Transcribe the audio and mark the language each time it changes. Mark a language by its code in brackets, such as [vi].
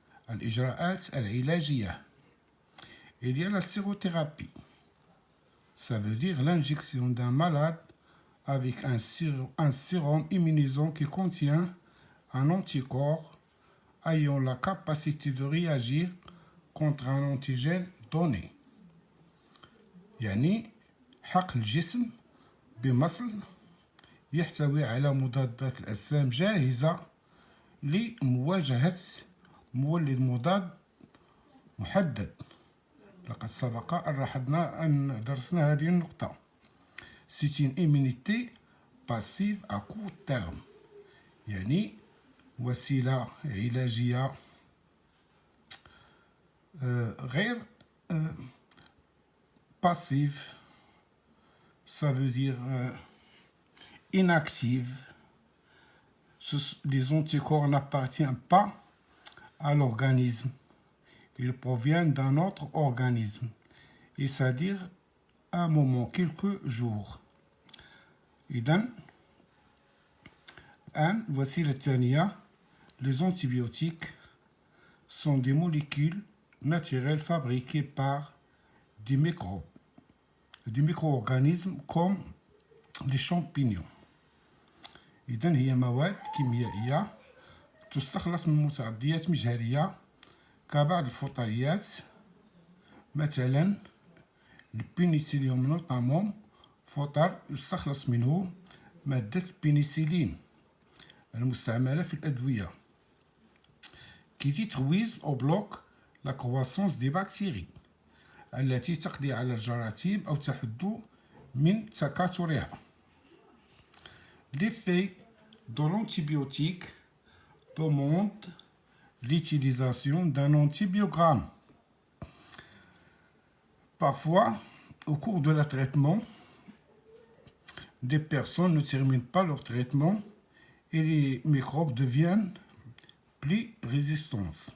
[fr] الإجراءات العلاجية. Il y a la sérothérapie. Ça veut dire l'injection d'un malade avec un sérum immunisant qui contient un anticorps ayant la capacité de réagir contre un antigène donné. [ar] يعني حقن الجسم بمصل يحتوي على مضادات الأجسام جاهزة لمواجهة مولد مضاد محدد. لقد سبق أن درسنا هذه النقطة. [fr] C'est une immunité passive à court terme، يعني وسيلة علاجية غير passive. Ça veut dire inactive. Les anticorps n'appartiennent pas à l'organisme. Ils proviennent d'un autre organisme, et c'est-à-dire à un moment, quelques jours. إذن الآن الوسيلة الثانية، les antibiotiques sont des molécules naturelles fabriquées par des micro-organismes comme les champignons. [ar] إذن هي مواد كيميائية تستخلص من متعديات مجهرية كبعض الفطريات، مثلا البنسليوم نوتامون فطر يستخلص منه مادة البنسلين المستعملة في الأدوية qui détruisent au bloc la croissance des bactéries التي تقضي على الجراثيم أو تحد من تكاثرها. [fr] L'effet de l'antibiotique demande l'utilisation d'un antibiogramme. Parfois, au cours de leur traitement, des personnes ne terminent pas leur traitement et les microbes deviennent plus résistants.